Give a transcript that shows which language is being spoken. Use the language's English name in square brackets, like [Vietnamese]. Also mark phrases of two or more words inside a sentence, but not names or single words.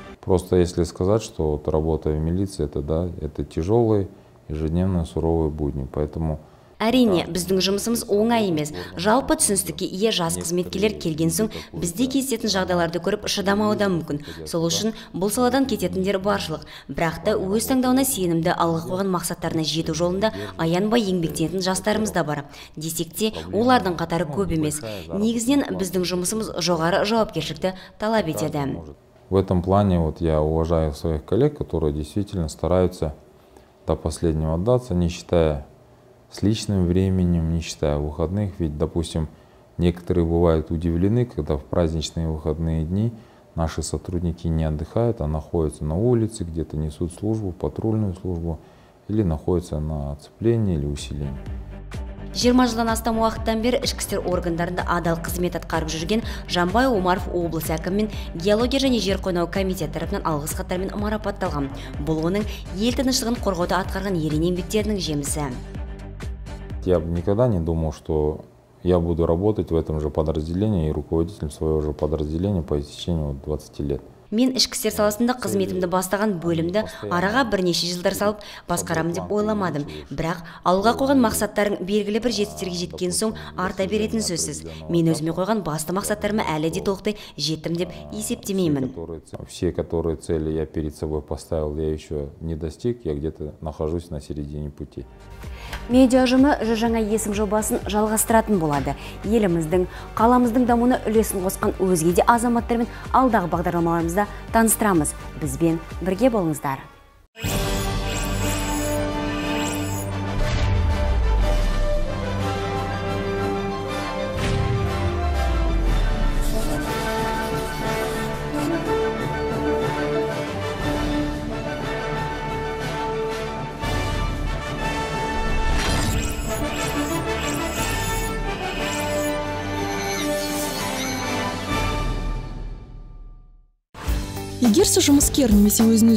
[Russian] Просто если сказать, что вот работа в милиции, это, да, это тяжелые, ежедневные, суровые будни. Поэтому [Kazakh] Әрине, біздің жұмысымыз оңай емес. Жалпы түсіністікке ие жас қызметкерлер келген соң, бізде кездесетін жағдайларды көріп шыдамауы да мүмкін. Сол үшін бұл саладан кететіндер баршылық. Бірақ та өз таңдауына сенімді, алға қойған мақсаттарына жету жолында аянбай еңбектенетін жастарымыз да бар. Десек те, олардың қатары көп емес. Негізінен біздің жұмысымыз жоғары жауапкершілікті талап етеді. [Russian] В этом плане вот я уважаю своих коллег, которые действительно стараются до последнего отдаться, не считая с личным временем, не считая выходных. Ведь, допустим, некоторые бывают удивлены, когда в праздничные выходные дни наши сотрудники не отдыхают, а находятся на улице, где-то несут службу, патрульную службу, или находятся на оцеплении или усилении. [Kazakh] 20 жылдан астам уақыттан бері ішкі істер органдарында адал қызмет атқарып жүрген Жанбай Омаров облыс әкімі геология және жер қойнау комитеті тарапынан алғыс хаттармен марапатталған. Бұл оның ел тыныштығын қорғауда атқарған ерен еңбектерінің жемісі. [Russian] Я никогда не думал, что я буду работать в этом же подразделении и руководителем своего же подразделения по истечению 20 лет. [Kazakh] Мен ішкі істер саласында қызметімді бастаған бөлімді араға бірнеше жылдар салып басқарамын деп ойламадым. Бірақ алға қойған мақсаттарың белгілі бір жетістіктерге жеткен соң арта беретін сөзсіз. Мен өзіме қойған басты мақсаттарыма әлі де толықтай жеттім деп есептемеймін. [Russian] Все, которые цели я перед собой поставил, я еще не достиг, я где-то нахожусь на середине пути. [Kazakh] Медиа ұжымы жаңа есім жобасын жалғастыратын болады. Еліміздің, қаламыздың дамуына үлесін қосқан өзге де азаматтармен алдағы бағдарламаларымызда таныстырамыз. Бізбен бірге болыңыздар. Егер сіз жұмыскер немесе өзіңіз